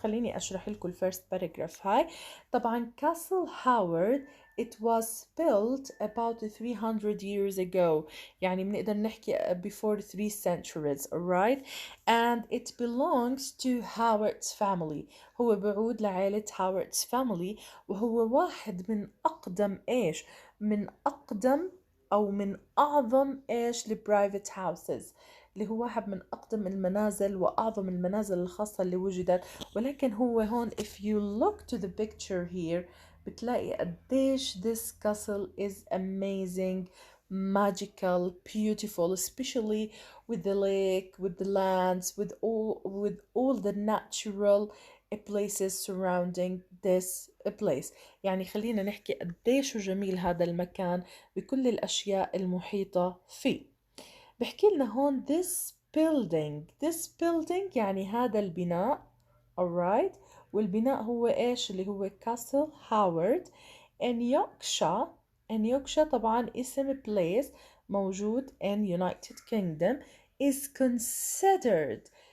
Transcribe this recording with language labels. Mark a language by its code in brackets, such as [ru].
[ar] خليني أشرح لكم [en] first paragraph [ar] هاي. [en] طبعا Castle Howard it was built about 300 years ago. [ar] يعني بنقدر نحكي [en] before 3 centuries, alright? And it belongs to Howard's family. [ar] هو بعود لعائلة Howard's family وهو واحد من أقدم إيش؟ من أقدم أو من أعظم إيش البرايفت هاوسز اللي هو واحد من أقدم المنازل وأعظم المنازل الخاصة اللي وجدت. ولكن هو هون [en] if you look to the picture here [ar] بتلاقي قديش [en] this castle is amazing, magical, beautiful, especially with the lake, with the lands, with all the natural places surrounding this place. [ar] يعني خلينا نحكي قديش جميل هذا المكان بكل الأشياء المحيطة فيه. بحكي لنا هون [en] this building [ar] يعني هذا البناء, alright? والبناء هو إيش اللي هو Castle Howard in Yorkshire طبعا اسم place موجود [en] in United Kingdom is considered.